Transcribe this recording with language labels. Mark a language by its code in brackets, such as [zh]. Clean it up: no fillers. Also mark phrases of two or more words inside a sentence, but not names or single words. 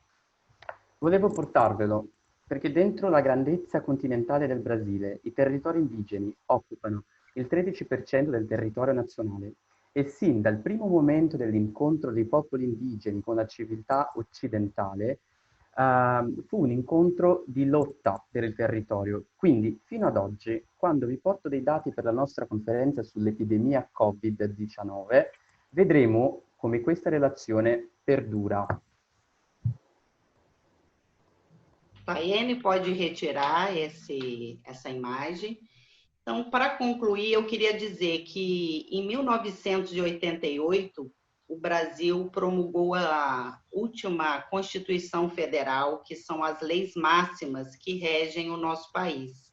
[it] Volevo portarvelo perché dentro la grandezza continentale del Brasile i territori indigeni occupano il 13% del territorio nazionale e sin dal primo momento dell'incontro dei popoli indigeni con la civiltà occidentale fu un incontro di lotta per il territorio. Quindi fino ad oggi, quando vi porto dei dati per la nostra conferenza sull'epidemia Covid-19, vedremo come questa relazione perdura. [pt] Taiane pode retirar essa imagem. Então, para concluir, eu queria dizer que em 1988, o Brasil promulgou a última Constituição Federal, que são as leis máximas que regem o nosso país.